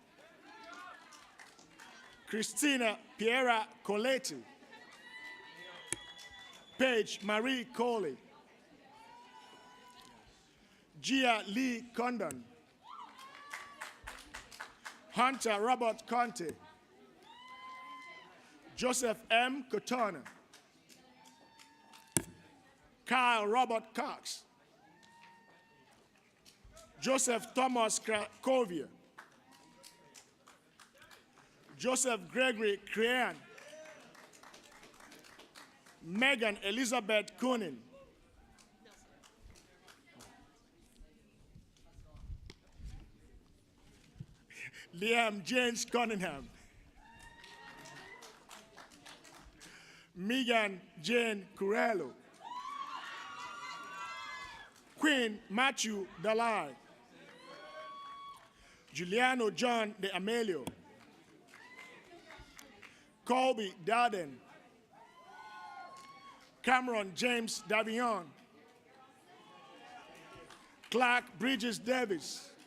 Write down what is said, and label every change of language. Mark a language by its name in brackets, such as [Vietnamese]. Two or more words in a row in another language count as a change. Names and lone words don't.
[English] Christina Piera Coletti. Paige Marie Coley. Gia Lee Condon. Hunter Robert Conte. Joseph M. Cotona. Kyle Robert Cox. Joseph Thomas Krakowiak. Joseph Gregory Crean. Megan Elizabeth Coonan. Liam James Cunningham. Megan Jane Curello. Quinn Matthew Dalai. Giuliano John De Amelio. Colby Darden. Cameron James Davion. Clark Bridges Davis.